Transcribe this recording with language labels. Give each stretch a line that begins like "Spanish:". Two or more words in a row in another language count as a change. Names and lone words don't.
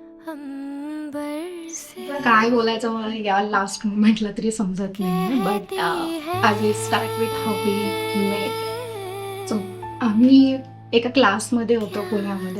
Marathi: काय बोलायचं मला या लास्ट मोमेंटला तरी समजत नाही,
English: but I will start with how we met.
Marathi: सो आम्ही एका क्लासमध्ये होतो पुण्यामध्ये,